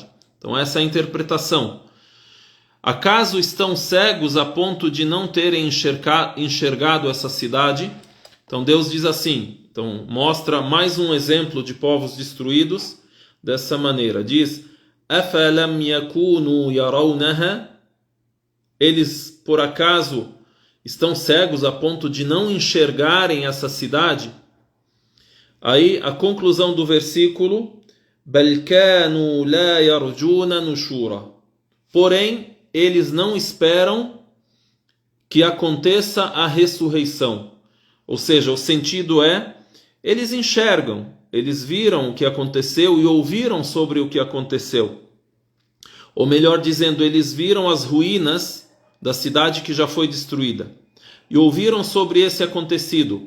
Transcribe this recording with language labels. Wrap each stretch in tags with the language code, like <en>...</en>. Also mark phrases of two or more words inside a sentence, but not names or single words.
<pt>Então essa é a interpretação. Acaso estão cegos a ponto de não terem enxergado essa cidade? Então Deus diz assim, então mostra mais um exemplo de povos destruídos dessa maneira. Diz:</pt> <ar>أَفَلَمْ يَكُونُوا يَرَوْنَهَا.</ar> <pt>Eles, por acaso, estão cegos a ponto de não enxergarem essa cidade? Aí a conclusão do versículo:</pt> <ar>بَلْ كَانُوا لَا يَرْجُونَ نُشُورًا.</ar> <pt>Porém, eles não esperam que aconteça a ressurreição. Ou seja, o sentido é, eles enxergam, eles viram o que aconteceu e ouviram sobre o que aconteceu. Ou melhor dizendo, eles viram as ruínas da cidade que já foi destruída e ouviram sobre esse acontecido.</pt>